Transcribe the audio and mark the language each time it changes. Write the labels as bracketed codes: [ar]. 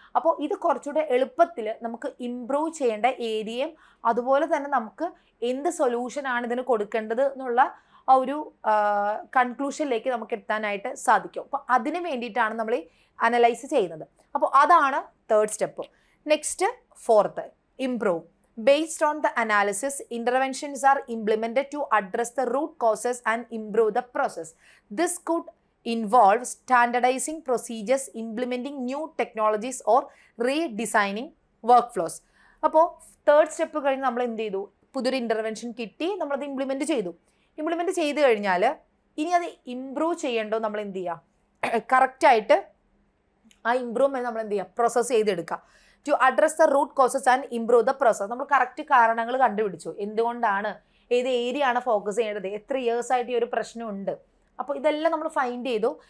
[ml] അപ്പോൾ ഇത് കുറച്ചുകൂടെ എളുപ്പത്തിൽ നമുക്ക് ഇംപ്രൂവ് ചെയ്യേണ്ട ഏരിയയും, അതുപോലെ തന്നെ നമുക്ക് എന്ത് സൊല്യൂഷനാണ് ഇതിന് കൊടുക്കേണ്ടത് എന്നുള്ള ആ ഒരു കൺക്ലൂഷനിലേക്ക് നമുക്ക് എത്താനായിട്ട് സാധിക്കും. അപ്പോൾ അതിന് വേണ്ടിയിട്ടാണ് നമ്മൾ ഈ അനലൈസ് ചെയ്യുന്നത്. അപ്പോൾ അതാണ് third step. Next fourth, improve. [en] Based on the analysis, interventions are implemented to address the root causes and improve the process. This could involve standardizing procedures, implementing new technologies or redesigning workflows. [ml] അപ്പോൾ third step കഴിഞ്ഞ് നമ്മൾ എന്ത് ചെയ്തു, പുതിയൊരു intervention കിട്ടി, നമ്മളത് implement ചെയ്ത് കഴിഞ്ഞാൽ ഇനി അത് ഇംപ്രൂവ് ചെയ്യേണ്ടോ നമ്മൾ എന്ത് ചെയ്യുക, കറക്റ്റായിട്ട് ആ ഇംപ്രൂവ്മെൻറ്റ് നമ്മൾ എന്ത് ചെയ്യുക, പ്രോസസ്സ് ചെയ്തെടുക്കുക. [en] To address the root causes and improve the process. [ml] നമ്മൾ കറക്റ്റ് കാരണങ്ങൾ കണ്ടുപിടിച്ചു, എന്തുകൊണ്ടാണ്, ഏത് ഏരിയ ആണ് ഫോക്കസ് ചെയ്യേണ്ടത്, എത്ര ഇയേഴ്സായിട്ട് ഈ ഒരു പ്രശ്നമുണ്ട്, അപ്പോൾ ഇതെല്ലാം നമ്മൾ ഫൈൻഡ് ചെയ്തു.